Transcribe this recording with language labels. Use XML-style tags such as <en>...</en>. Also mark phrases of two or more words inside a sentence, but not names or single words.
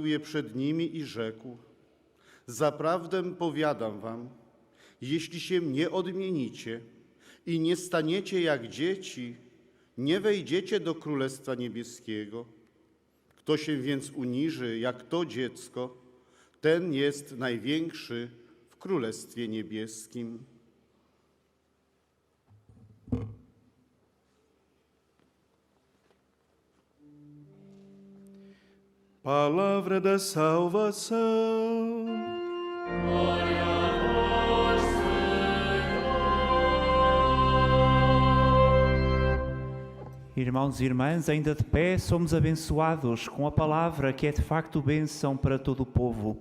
<pl>je przed nimi i rzekł: zaprawdę powiadam wam, jeśli się nie odmienicie i nie staniecie jak dzieci, nie wejdziecie do Królestwa Niebieskiego. Kto się więc uniży jak to dziecko, ten jest największy w Królestwie Niebieskim.</pl> <pt>Palavra da salvação. Irmãos e irmãs, ainda de pé, somos abençoados com a palavra que é de facto bênção para todo o povo.</pt>